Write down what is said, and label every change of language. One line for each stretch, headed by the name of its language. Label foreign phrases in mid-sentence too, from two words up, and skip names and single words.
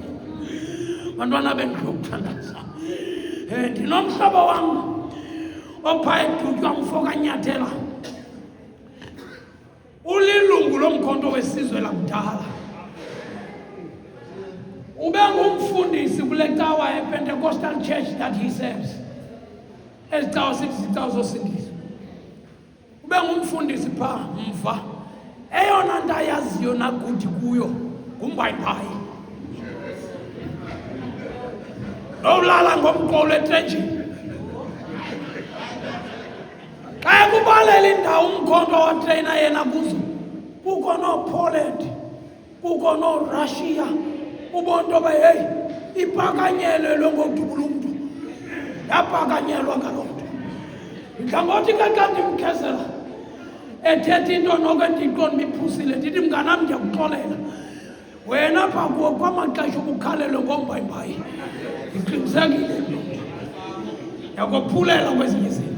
Xhosa: Bantwana bendiyokuthandaza, ndinomhlobo wam opha edutywa Mfo kaNyathela, ulilungu lomkhonto wesizwe lakudala. Ube ngumfundisi kule cawa
English: Pentecostal church that he serves.
Xhosa: Ezi cawa sithi zosindiswa. Ube ngumfundisi phaa mva. Eyona nto ayaziyo nakuthi kuyo ngumbayibhayi. Nolala ngomqolo etrenchini. Xa kubalela indawo umkhonto watreyina yena kuzo, kukho no-Poland, kukho no-Russia, ubona nto heyi iphakanyelwe ngokudubula umntu, yaphakanyelwa ngaloo nto. Mhlangothi ke xa ndimkhezela ethetha into noko endiyiqonda miphusile, ndithi mnganam ndiyakuxolela, wena phaa kuwo kwamaxesha ubukhalelwe ngombayibhayi, ndiqinisekile yakophulela kwezinye izinto.